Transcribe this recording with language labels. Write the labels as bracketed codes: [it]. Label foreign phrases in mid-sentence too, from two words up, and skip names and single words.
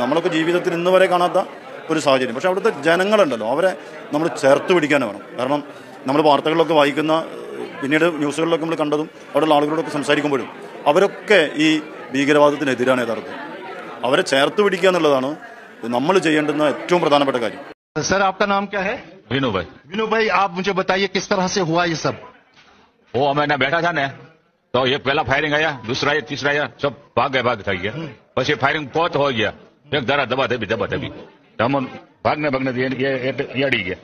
[ml] നമ്മളൊക്കെ ജീവിതത്തിൽ ഇന്ന് വരെ കാണാത്ത ഒരു സാഹചര്യം. പക്ഷേ അവിടുത്തെ ജനങ്ങളുണ്ടല്ലോ, അവരെ നമ്മൾ ചേർത്ത് പിടിക്കാൻ വേണം. കാരണം നമ്മൾ വാർത്തകളിലൊക്കെ വായിക്കുന്ന, പിന്നീട് ന്യൂസുകളിലൊക്കെ നമ്മൾ കണ്ടതും അവിടെയുള്ള ആളുകളോടൊക്കെ സംസാരിക്കുമ്പോഴും അവരൊക്കെ ഈ ഭീകരവാദത്തിനെതിരാണ്. യഥാർത്ഥം അവരെ ചേർത്ത് പിടിക്കുക എന്നുള്ളതാണ് നമ്മൾ ചെയ്യേണ്ടുന്ന ഏറ്റവും പ്രധാനപ്പെട്ട കാര്യം. [hi] सर आपका नाम क्या है? विनू भाई। विनू भाई, आप मुझे बताइए किस तरह से हुआ ये सब? वो मैंने बैठा था ना, तो ये पहला फायरिंग आया, दूसरा आया, तीसरा आया, सब भाग गया। बस ये फायरिंग बहुत हो गया, एक दबा दबी हम भागने ये अड़ी गया।